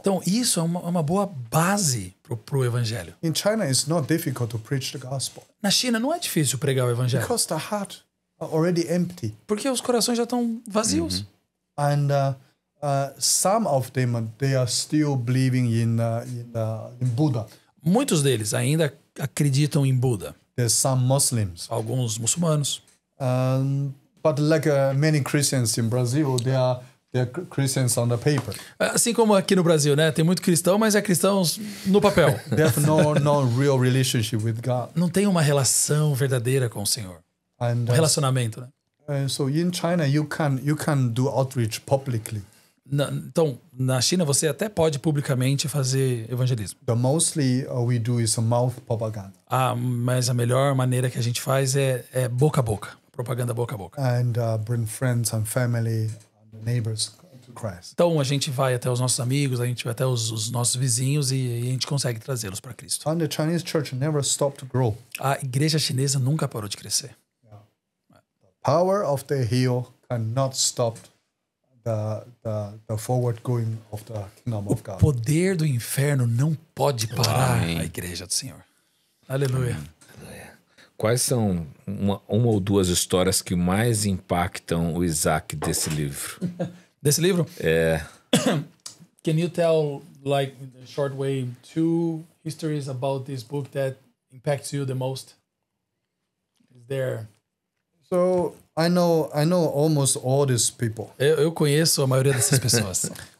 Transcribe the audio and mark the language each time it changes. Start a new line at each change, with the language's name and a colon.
Portuguese: Então, isso é uma boa base pro evangelho.
English: In China, it's not difficult to preach the gospel
Portuguese: Na China não é difícil pregar o evangelho,
English: because the heart are already empty.
Portuguese: porque os corações já estão vazios.
English: And some of them, they are still believing in Buddha.
Portuguese: Muitos deles ainda acreditam em Buda.
English: There's some Muslims.
Portuguese: Alguns muçulmanos.
English: But like many Christians in Brazil, they're Christians on the paper.
Portuguese: Assim como aqui no Brasil, né? Tem muito cristão, mas é cristãos no papel.
English: They have no real relationship with God.
Portuguese: Não tem uma relação verdadeira com o Senhor.
English: And
Portuguese: Um relacionamento, né?
English: so in China, you can do outreach publicly.
Portuguese: Então, na China, você até pode publicamente fazer evangelismo.
English: The mostly we do is a mouth propaganda.
Portuguese: Mas a melhor maneira que a gente faz é boca a boca. Propaganda boca a boca.
English: And bring friends and family and neighbors to Christ.
Portuguese: Então, a gente vai até os nossos amigos, a gente vai até os nossos vizinhos e a gente consegue trazê-los para Cristo.
English: And the Chinese church never stopped to grow.
Portuguese: A igreja chinesa nunca parou de crescer.
English: Power of the hill cannot stop the forward going of the kingdom of
Portuguese: O
English: God.
Portuguese: poder do inferno não pode parar Amém. a igreja do Senhor. Aleluia. Quais são uma ou duas histórias que mais impactam o Isaac desse livro? Desse livro?
English: Can you tell, like, in a short way, 2 histories about this book that impacts you the most? Is there? So I know almost all these people.
Portuguese: Eu conheço a maioria dessas pessoas.